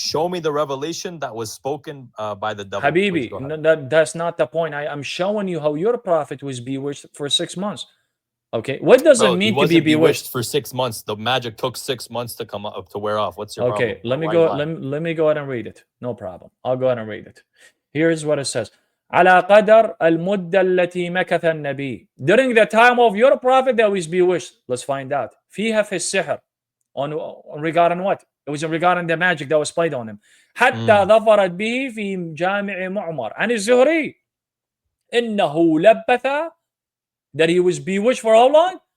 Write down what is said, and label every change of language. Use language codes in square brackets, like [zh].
[en] Show me the revelation that was spoken by the devil. Habibi, that's not the point. I'm showing you how your prophet was bewitched for 6 months. Okay, what does it mean to be bewitched? For 6 months. The magic took 6 months to come up to wear off. What's your problem? Okay, let me go ahead and read it. No problem. I'll go ahead and read it. Here's what it says. [ar] على قدر المدة التي مكث النبي. [en] During the time of your prophet that was bewitched. Let's find out. [ar] فيها في السحر. [en] On regarding what? It was regarding the magic that was played on him. [ar] حتى ظفرت به في جامع معمر. عن الزهري. إنه لبث. [en] That he was bewitched for how long?